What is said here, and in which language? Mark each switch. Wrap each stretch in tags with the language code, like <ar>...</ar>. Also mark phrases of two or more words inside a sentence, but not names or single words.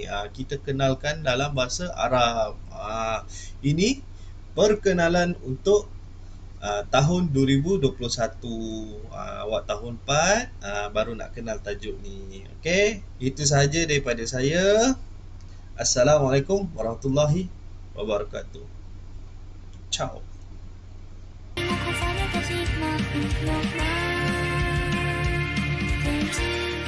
<ms>Kita kenalkan dalam bahasa Arab. Ini perkenalan untuk tahun 2021. Awak tahun 4 baru nak kenal tajuk ni. Okey, itu sahaja daripada saya.</ms> <ar>السلام عليكم ورحمة الله وبركاته.</ar> <ms>Ciao.</ms> <ja>重ねたシートの</ja>